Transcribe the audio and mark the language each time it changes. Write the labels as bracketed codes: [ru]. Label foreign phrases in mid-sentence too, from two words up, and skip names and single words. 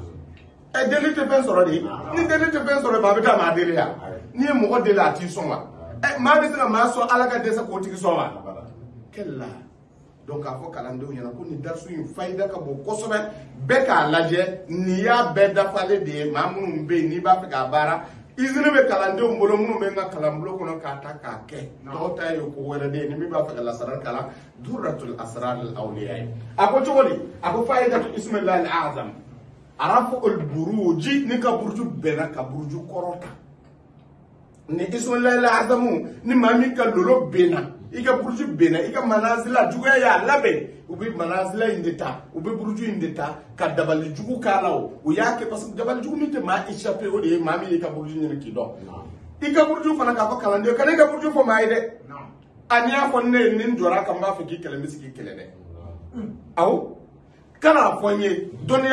[bm] deli tɛ fɛn sɔrɔ de ni deli tɛ fɛn sɔrɔ a bɛ taa maa deli ya n'i ye mɔgɔ deli a t'i sɔn wa maa bɛ se ka maa sɔn ala ka dɛsɛ k'o tigi sɔn wa kɛlɛ la donc a fɔ kalandenw ɲɛna ko ni darsu in fayida ka bon kosɛbɛ bɛɛ k'a lajɛ nin y'a bɛɛ dafalen de ye maa minnu bɛ yen n'i b'a fɛ k'a baara izini bɛ kalandenw bolo minnu bɛ n ka kalanbulon kɔnɔ k'a ta k'a kɛ dɔw ta ye ko wɛrɛ de ye ni min b'a fɛ ka lasara kalan durratul asrar al awliya ye a ko cogo di a ko [ar] فائدة اسم الله الأعظم [bm] arafu al buruji ni ka buruju bɛnna ka buruju kɔrɔta ni [ar] اسم الله الأعظم [bm] ni maa min ka lolo bɛnna i ka buruju bɛnna i ka manazila juguya y'a labɛn u bɛ manazila in de ta u bɛ buruju in de ta ka dabali jugu k'a la o y'a kɛ [fr] parce que [bm] dabali jugu min tɛ maa échappé o de ye maa min y'i ka buruju ɲini k'i dɔn i ka buruju fana k'a fɔ kalanden kana i ka buruju fɔ maa ye dɛ a n'i y'a fɔ ne ye ni n jɔra kan n b'a fɛ k'i kɛlɛ n bɛ se k'i kɛlɛ dɛ awɔ kana fɔ n ye dɔnniya